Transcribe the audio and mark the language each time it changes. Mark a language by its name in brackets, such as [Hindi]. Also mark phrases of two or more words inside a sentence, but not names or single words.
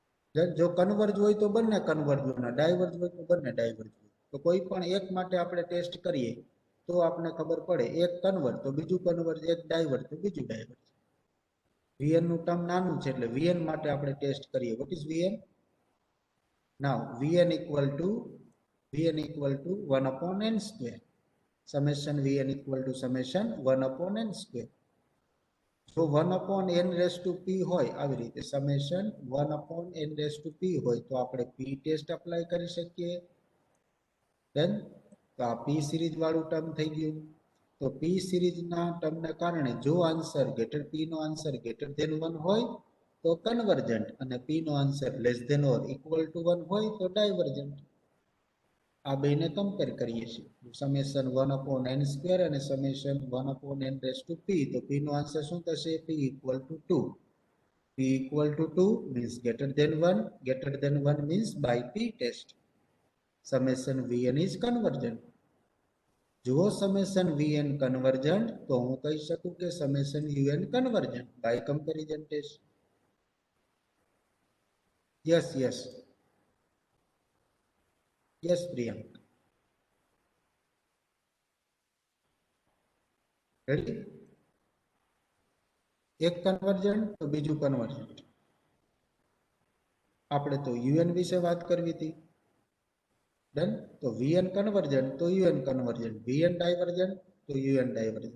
[Gujarati] જો કન્વર્જ હોય તો બંને કન્વર્જ હોય, ડાયવર્જ હોય તો બંને ડાયવર્જ હોય. તો કોઈ પણ એક માટે આપણે ટેસ્ટ કરીએ તો આપણને ખબર પડે, એક કન્વર્જ તો બીજું કન્વર્જ, એક ડાયવર્જ તો બીજું ડાયવર્જ. vn નું ટર્મ નાનું છે એટલે vn માટે આપણે ટેસ્ટ કરીએ. [English] what is [Gujarati] vn? [English] નાઉ vn equal to 1 upon n square. Summation vn equal to summation 1 upon n square. [Gujarati] જો [English] 1 upon n raised to p [Gujarati] હોય, આવી રીતે [English] summation 1 upon n raised to p [Gujarati] હોય તો આપણે [English] p test apply [Gujarati] કરી શકીએ. ડન. તો આ p સિરીઝ વાળું ટર્મ થઈ ગયું. તો p સિરીઝના ટર્મને કારણે જો આન્સર p નો આન્સર >1 હોય તો કન્વર્જન્ટ, અને p નો આન્સર <= [English] or equal to [Gujarati] 1 હોય તો ડાયવર્જન્ટ. આ બેને કમ્પેર કરીએ છીએ. [English] summation 1 upon n square [Gujarati] અને [English] summation 1 upon n raised to p. [Gujarati] તો p નો આન્સર શું થશે? [English] p equal to 2. p equal to 2 means >1 means by p test. Summation vn is convergent. [Gujarati] જો સમેશન vn કન્વર્જન્ટ તો હું કહી શકું કે સમેશન un કન્વર્જન્ટ [English] by comparison test. yes yes yes પ્રિયંક. [Gujarati] રેડી? એક કન્વર્જન્ટ તો બીજું કન્વર્જન્ટ. આપણે તો un વિશે વાત કરવી હતી. ડન. તો vn કન્વર્જન્ટ તો un કન્વર્જન્ટ, vn ડાયવર્જન્ટ તો un ડાયવર્જન્ટ.